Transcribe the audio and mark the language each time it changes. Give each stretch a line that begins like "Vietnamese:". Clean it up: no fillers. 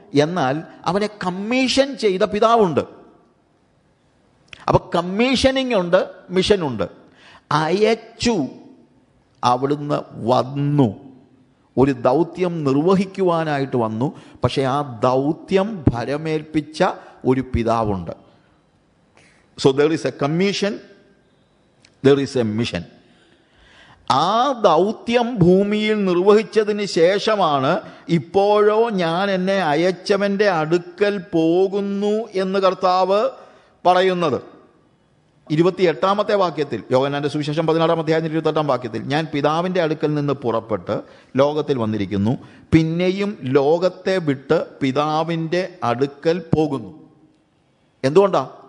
Malayalam: എന്നാൽ അവനെ കമ്മീഷൻ ചെയ്ത പിതാവുണ്ട്. അപ്പൊ കമ്മീഷനിങ് ഉണ്ട്, മിഷനുണ്ട്. അയച്ചു, അവിടുന്ന് വന്നു, ഒരു ദൗത്യം നിർവഹിക്കുവാനായിട്ട് വന്നു. പക്ഷെ ആ ദൗത്യം ഭരമേൽപ്പിച്ച ഒരു പിതാവുണ്ട്.
English: So there is a commission, there is a mission.
Malayalam: ആ ദൗത്യം ഭൂമിയിൽ നിർവഹിച്ചതിന് ശേഷമാണ് ഇപ്പോഴോ ഞാൻ എന്നെ അയച്ചവൻ്റെ അടുക്കൽ പോകുന്നു എന്ന് കർത്താവ് പറയുന്നത്. 28-ാമത്തെ വാക്യത്തിൽ, യോഹന്നാന്റെ സുവിശേഷം 16-ാം അധ്യായം 28-ാം വാക്യത്തിൽ, ഞാൻ പിതാവിൻ്റെ അടുക്കൽ നിന്ന് പുറപ്പെട്ട് ലോകത്തിൽ വന്നിരിക്കുന്നു, പിന്നെയും ലോകത്തെ വിട്ട് പിതാവിൻ്റെ അടുക്കൽ പോകുന്നു. എന്തുകൊണ്ടാ?